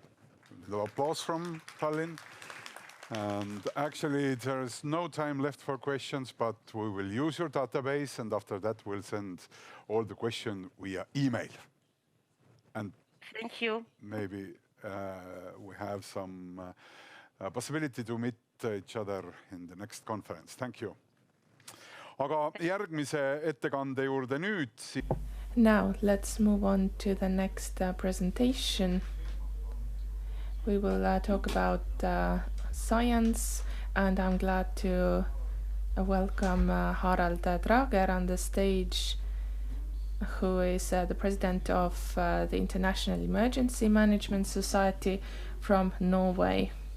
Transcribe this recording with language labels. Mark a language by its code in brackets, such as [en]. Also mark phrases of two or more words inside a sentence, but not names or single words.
[en] A little applause from Tallinn. And actually, there is no time left for questions, but we will use your database, and after that, we'll send all the questions via email. And Thank you. maybe we have some possibility to meet each other in the next conference. Thank you. [et] Aga järgmise ettekande juurde nüüd. [en] Now let's move on to the next presentation. We will talk about science, and I'm glad to welcome Harald Drager on the stage, who is the president of the International Emergency Management Society from Norway.